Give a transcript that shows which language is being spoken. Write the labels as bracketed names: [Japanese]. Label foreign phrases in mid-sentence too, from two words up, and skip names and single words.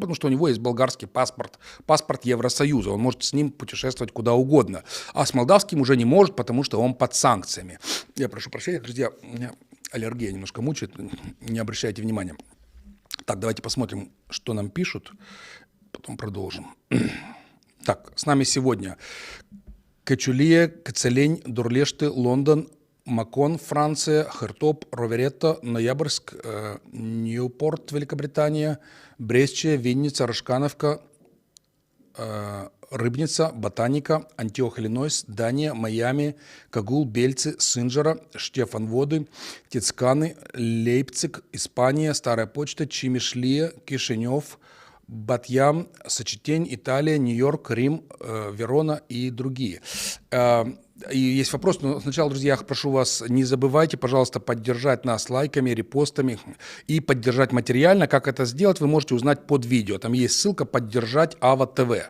[Russian] Потому что у него есть болгарский паспорт, паспорт Евросоюза. Он может с ним путешествовать куда угодно. А с молдавским уже не может, потому что он под санкциями. Я прошу прощения, друзья, у меня аллергия немножко мучает, не обращайте внимания. Так, давайте посмотрим, что нам пишут, потом продолжим. Так, с нами сегодня Качулия, Кацелень, Дурлешты, Лондон, Макон, Франция, Хертоп, Роверетто, Ноябрьск, Ньюпорт, Великобритания, Брестче, Винница, Рожкановка, Рыбница, Ботаника, Антиох, Иллинойс, Дания, Майами, Кагул, Бельцы, Синджера, Штефанводы, Тицканы, Лейпциг, Испания, Старая почта, Чимишлия, Кишинев, Батьям, Сочетень, Италия, Нью-Йорк, Рим, Верона и другие. И есть вопрос, но сначала, друзья, я прошу вас, не забывайте, пожалуйста, поддержать нас лайками, репостами и поддержать материально. Как это сделать, вы можете узнать под видео. Там есть ссылка «Поддержать Ава ТВ».